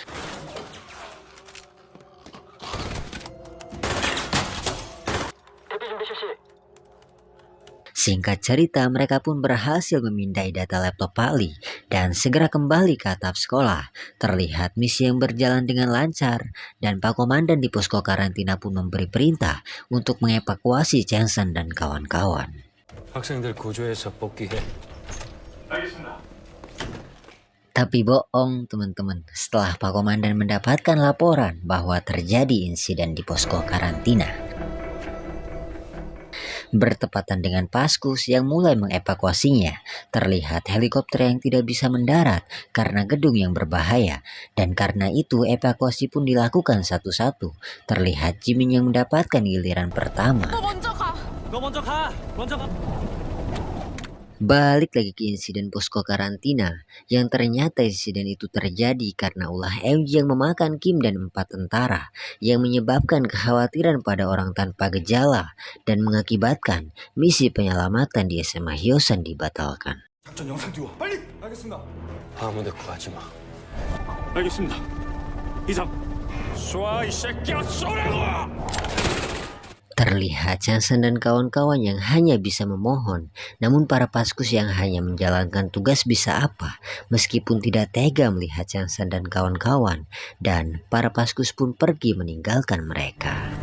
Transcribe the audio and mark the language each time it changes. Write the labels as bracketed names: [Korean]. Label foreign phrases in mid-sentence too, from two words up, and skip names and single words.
[Indonesian] Singkat cerita, mereka pun berhasil memindai data laptop Pali dan segera kembali ke atap sekolah. Terlihat misi yang berjalan dengan lancar dan Pak Komandan di posko karantina pun memberi perintah untuk mengevakuasi Changsan dan kawan-kawan. [Korean] 학생들 구조해서 복귀해. [Indonesian] Tapi bohong teman-teman, setelah Pak Komandan mendapatkan laporan bahwa terjadi insiden di posko karantina. Bertepatan dengan Paskus yang mulai mengevakuasinya, terlihat helikopter yang tidak bisa mendarat karena gedung yang berbahaya, dan karena itu evakuasi pun dilakukan satu-satu. Terlihat Jimin yang mendapatkan giliran pertama. [Korean] 너 먼저 가. [Indonesian] Balik lagi ke insiden posko karantina, yang ternyata insiden itu terjadi karena ulah MJ yang memakan Kim dan 4 tentara, yang menyebabkan kekhawatiran pada orang tanpa gejala dan mengakibatkan misi penyelamatan di SMA Hyosan dibatalkan. [Korean] 작전 영상 띄워. 빨리. 알겠습니다. 아무데 구하지 마. 알겠습니다. 이상. 쏴, 이 새끼야, 쏘라고! [Indonesian] Terlihat Changsan dan kawan-kawan yang hanya bisa memohon, namun para Paskus yang hanya menjalankan tugas bisa apa, meskipun tidak tega melihat Changsan dan kawan-kawan, dan para Paskus pun pergi meninggalkan mereka.